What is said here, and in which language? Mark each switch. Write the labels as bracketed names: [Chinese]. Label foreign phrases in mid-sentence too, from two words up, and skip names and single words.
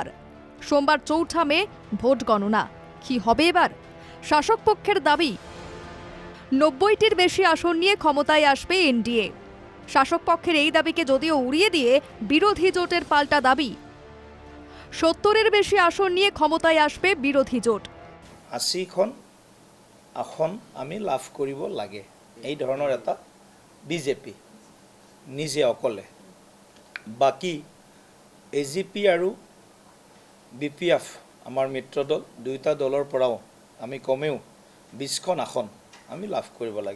[Bangla] সোমবার চৌঠা মে ভোট গণনা। কি হবে এবার? শাসক পক্ষের দাবি 90টির বেশি আসন নিয়ে ক্ষমতায় আসবে এনডিএ। শাসক পক্ষের এই দাবিকে যদিও উড়িয়ে দিয়ে বিরোধী জোটের পাল্টা দাবি 70-এর বেশি আসন নিয়ে ক্ষমতায় আসবে বিরোধী জোট। [Assamese] 80খন আসন আমি লাভ কৰিব লাগে, এই ধৰণৰ এটা বিজেপি নিজে অকলে। বাকী এজিপি আৰু বিপিএফ আমাৰ মিত্ৰ দল, দুয়োটা দলৰ পৰাও আমি কমেও 20খন আসন আমি লাভ কৰিব লাগে।